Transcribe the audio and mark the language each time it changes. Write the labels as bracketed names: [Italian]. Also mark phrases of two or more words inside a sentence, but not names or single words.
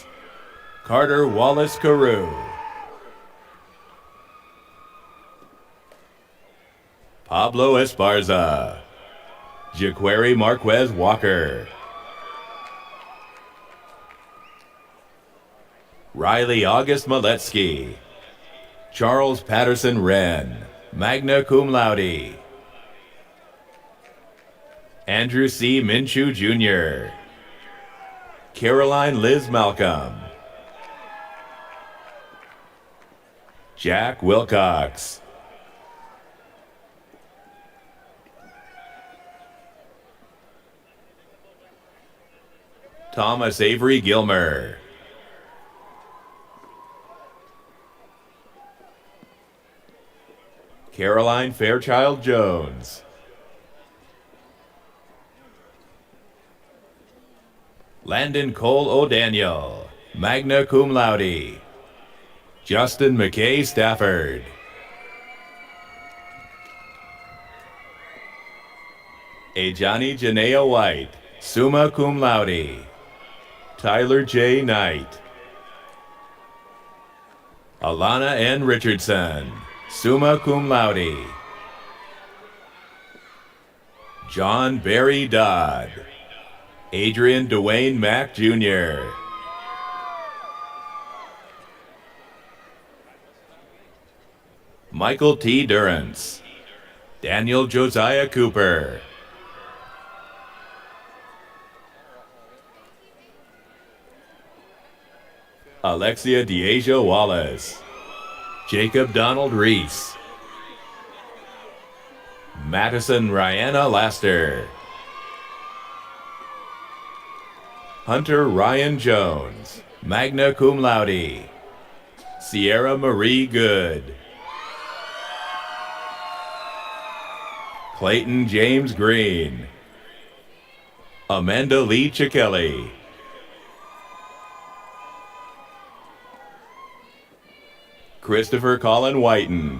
[English] Carter Wallace Carew. Pablo Esparza. Jaquari Marquez Walker. Riley August Maletsky. Charles Patterson Wren, [Latin] magna cum laude. [English] Andrew C. Minshew Jr. Caroline Liz Malcolm. Jack Wilcox. Thomas Avery Gilmer. Caroline Fairchild Jones. Landon Cole O'Daniel, [Latin] magna cum laude. [English] Justin McKay Stafford. Ajani Janea White, [Latin] summa cum laude. [English] Tyler J. Knight. Alana N. Richardson, [Latin] summa cum laude. [English] John Barry Dodd. Adrian Dwayne Mack Jr. Michael T. Durrance. Daniel Josiah Cooper. Alexia Deasia Wallace. Jacob Donald Reese. Madison Rihanna Laster. Hunter Ryan Jones, [Latin] magna cum laude. [English] Sierra Marie Good. Clayton James Green. Amanda Lee Chikelli. Christopher Colin Whiten.